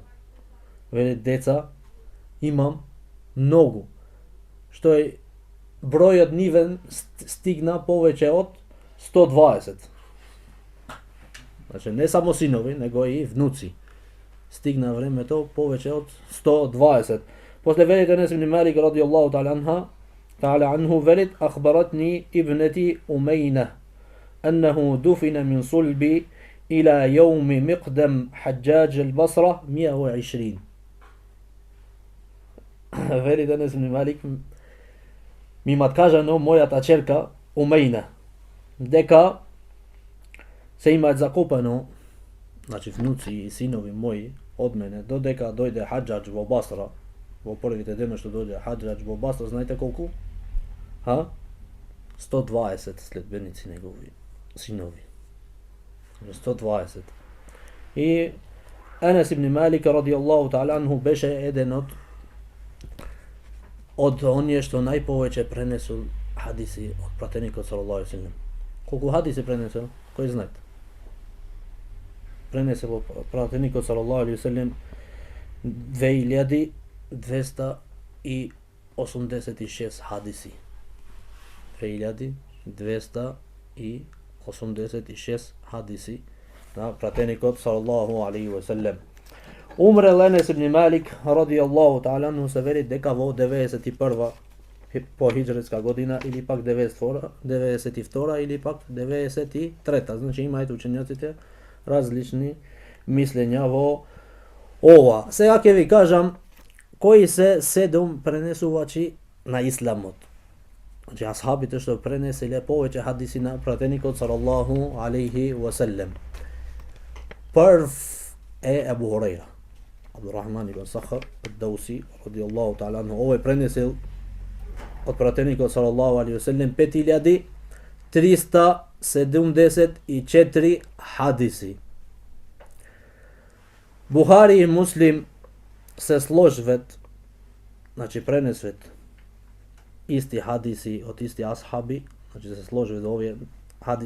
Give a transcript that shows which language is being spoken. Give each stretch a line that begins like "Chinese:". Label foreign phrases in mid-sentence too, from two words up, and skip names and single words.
Macedonian: Вели: деца имам многу, што е бројот нивен стигна повеќе од 120. Значи не само синови, него и внуци. Стигна времето повеќе од 120. После велит Анас ибн Малик
Arabic: رضي الله تعالى عنه, велит: أخبرتني ابنتي أمينة أنه دفن من صلبي إلى يوم مقدم الحجاج البصرة 120.
Macedonian: Велит Анас ибн Малик: ми кажано мојата черка Умейна дека се имаат закопано, значи внуци и синови мои од мене, додека дојде Хаджаџ во Басра, во првите дена што дојде Хаджаџ во Басра, знаете колку? 120 следбеници негови синови. 120. И Анас ибн Малик
Arabic: رضي الله تعالى عنه
Macedonian: беше еден од од оние што најповеќе пренесу хадиси од пратеникот
Arabic: صلى الله عليه وسلم.
Macedonian: Колку хадиси пренесу? Кој знае? Пренесе пратеникот
Arabic: صلى الله عليه وسلم
Macedonian: 2286 хадиси. 2286 хадиси на пратеникот
Arabic: صلى الله عليه وسلم.
Macedonian: Умре Енес ибн Малик
Arabic: رضي الله تعالى عنه,
Macedonian: се вели дека во 91 по хиџретска година или пак 92 или пак 93. Значи имаат учењаците различни мислења во ова. Сега ќе ви кажам кои се 7 пренесувачи на исламот. Значи асхабите што пренеселе повеќе хадиси на пратеникот
Arabic: صلى الله عليه وسلم.
Macedonian: Прв е Абу Хурайра, Абдурахман ибн Сахар ад-Дауси
Arabic: رضي الله تعالى عنه.
Macedonian: Овој пренесел од пратеникот
Arabic: صلى الله عليه وسلم
Macedonian: 5374 хадиси. Бухари и Муслим се сложвет, значи пренесвет исти хадиси од исти асхаби, значи се сложвет овие хадиси.